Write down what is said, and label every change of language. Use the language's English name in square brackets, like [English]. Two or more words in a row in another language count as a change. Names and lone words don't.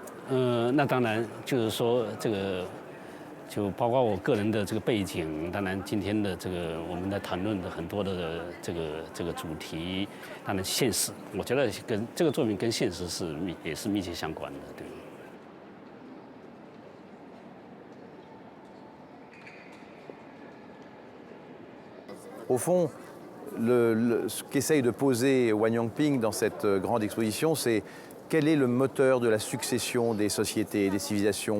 [Chinese] 那当然就是说这个，就包括我个人的这个背景，当然今天的这个我们在谈论的很多的这个主题，当然现实，我觉得跟这个作品跟现实也是密切相关的，对。 [French] Au fond, ce qu'essaye de poser Wang Yangping dans cette grande exposition, c'est quel est le moteur de la succession des sociétés et des civilisations?